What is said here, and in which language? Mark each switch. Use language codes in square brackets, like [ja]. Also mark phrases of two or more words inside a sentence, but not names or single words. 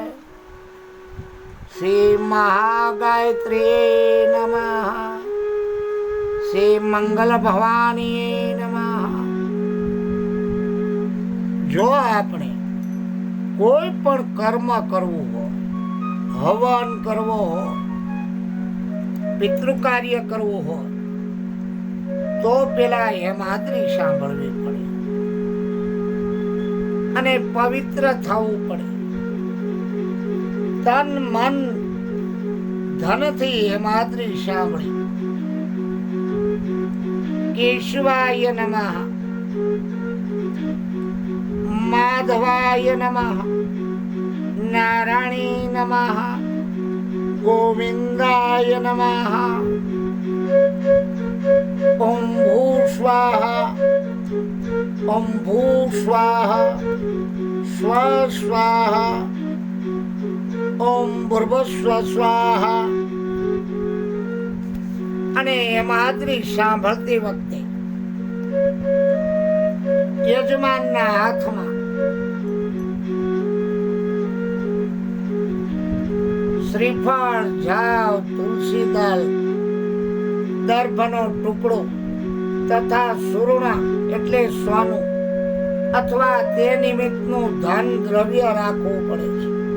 [sa] श्री महागायत्री नमः। श्री मंगल भवानी नमः। [gu] જો આપને કોઈ પણ કર્મ કરવું હો, હવન કરવો હો, પિતૃ કાર્ય કરવું હોય તો પેલા હેમાદ્રી સાંભળવી પડે અને પવિત્ર થવું પડે. તન મન ધનથી હેમાદ્રી સાંભળી. [sa] केशवाय नमः, माधवाय नमः, नारायणी नमः, गोविंदाय नमः. ओम भू स्वाहा, ओम भू स्वाहा, स्व स्वाहा, ओम भूर्भुस्व स्वाहा. [gu] અને હેમાદ્રી સાંભળતી વખતે યજમાનના હાથમાં શ્રીફળ, જાવ, તુલસી દળ, દર્ભનો ટુકડો તથા સુરુણા એટલે સોનું અથવા તે નિમિત્તનું ધન દ્રવ્ય રાખવું પડે છે.